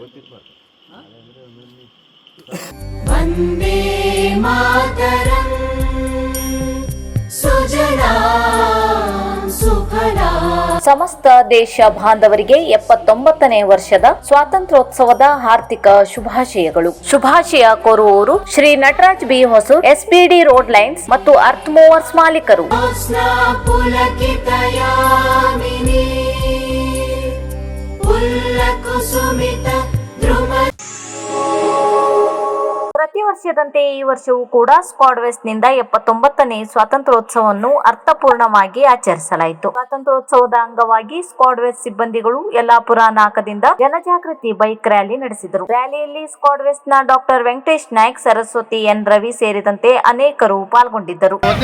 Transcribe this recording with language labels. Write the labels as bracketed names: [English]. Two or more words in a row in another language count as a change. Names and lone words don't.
[Sanskrit] वन्दे मातरम् सुजलां सुफलां. [Kannada] ಸಮಸ್ತ ದೇಶ ಬಾಂಧವರಿಗೆ 79ನೇ ವರ್ಷದ ಸ್ವಾತಂತ್ರ್ಯೋತ್ಸವದ ಹಾರ್ದಿಕ ಶುಭಾಶಯಗಳು. ಶುಭಾಶಯ ಕೋರುವವರು ಶ್ರೀ ನಟರಾಜ್ ಬಿ ಹೊಸೂರ್, ಎಸ್ಪಿಡಿ ರೋಡ್ ಲೈನ್ಸ್ ಮತ್ತು ಅರ್ತ್ ಮೂವರ್ಸ್ ಮಾಲೀಕರು. [Sanskrit] पुलकितयामिनी पुल्लकुसुमित द्रुम. [Kannada] ಪ್ರತಿ ವರ್ಷದಂತೆ ಈ ವರ್ಷವೂ ಕೂಡ ಸ್ಕ್ವಾಡ್ವೆಸ್ಟ್ನಿಂದ 79ನೇ ಸ್ವಾತಂತ್ರ್ಯೋತ್ಸವವನ್ನು ಅರ್ಥಪೂರ್ಣವಾಗಿ ಆಚರಿಸಲಾಯಿತು. ಸ್ವಾತಂತ್ರ್ಯೋತ್ಸವದ ಅಂಗವಾಗಿ ಸ್ಕ್ವಾಡ್ವೆಸ್ಟ್ ಸಿಬ್ಬಂದಿಗಳು ಯಲ್ಲಾಪುರ ನಾಕದಿಂದ ಜನಜಾಗೃತಿ ಬೈಕ್ ರ್ಯಾಲಿ ನಡೆಸಿದರು. ರ್ಯಾಲಿಯಲ್ಲಿ ಸ್ಕ್ವಾಡ್ವೆಸ್ಟ್ನ ಡಾಕ್ಟರ್ ವೆಂಕಟೇಶ್ ನಾಯ್ಕ್, ಸರಸ್ವತಿ ಎನ್ ರವಿ ಸೇರಿದಂತೆ ಅನೇಕರು ಪಾಲ್ಗೊಂಡಿದ್ದರು.